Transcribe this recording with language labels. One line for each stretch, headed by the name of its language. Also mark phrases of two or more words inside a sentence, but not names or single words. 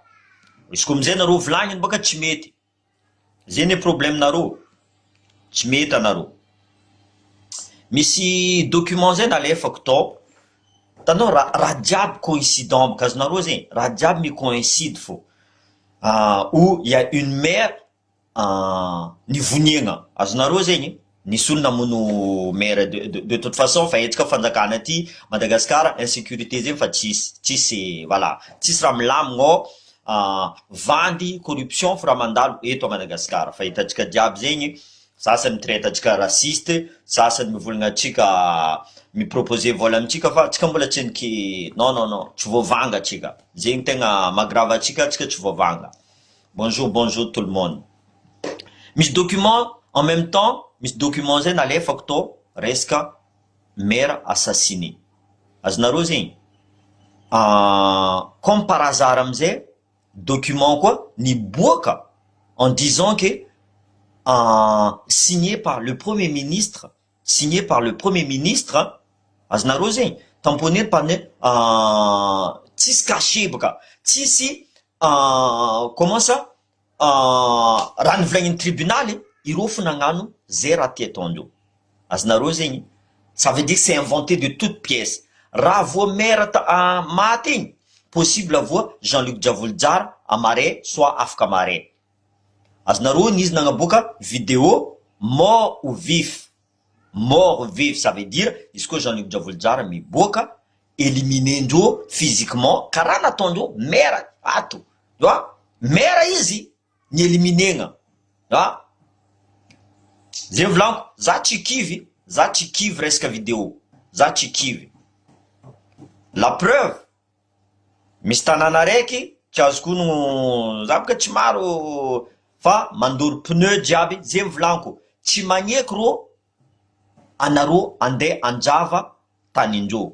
Malagasy: Izy koa amizay nareo volagniny baka tsy mety. Zay ny problème nareo. Tsy mety anareo. Misy document zay nalefako tao. Tanao raha jiaby coïncident baka azonareo zegny. Raha jiaby mi-coïncide fô.
French: Où il y a une mère nivoniagna.
Malagasy: Azonareo zegny. Nisy olo namono maire
French: de toute façon
Malagasy: fa etsika fanjakana aty Madagascar insécurité zegny fa tsisy voilà tsisy raha milamigna vandy corruption fa raha mandalo eto a Madagascar fa hitantsika jiaby zegny sasany mitraite atsika raciste sasany mivolagna atsika miproposer vola amitsika fa atsika mbola tsy niky non tsy voavanga atsika zegny tegna magrava atsika tsy voavanga.
French: Bonjour tout le monde.
Malagasy: Misy document
French: en même temps
Malagasy: misy document zay nalefako tao resaka
French: maire assassiné.
Malagasy: Azonareo zegny.
French: Comme par hasard
Malagasy: amizay document quoi niboaka
French: en disant que signé par le premier ministre
Malagasy: azonareo zegny tamponiny pane tsisy caché baka tsisy
French: comment ça
Malagasy: raha nivolagniny tribunaly ireo fo nagnano zay raha ty ataondreo. Azonareo zegny.
French: Ça veut dire que c'est inventé de toutes pièces.
Malagasy: Raha voa maire maty igny, possible voa Jean-Luc Diavolojara amaray soit afaka maray. Azonareo nizy nagnaboaka vidéo
French: mort ou vif. Mort ou vif, ça veut dire
Malagasy: izy koa Jean-Luc Diavolojara miboaka éliminendreo physiquement karaha nataondreo maire ato.
French: Tu vois?
Malagasy: Maire izy ni éliminegna. Zay volaniko, za tsy kivy resaka vidéo. Za tsy kivy.
French: La preuve,
Malagasy: misy tanàna araiky, tsy azoko no za baka tsy maro fa mandoro pneu jiaby, zay volaniko, tsy magneky ro anareo andeha anjava tanindreo.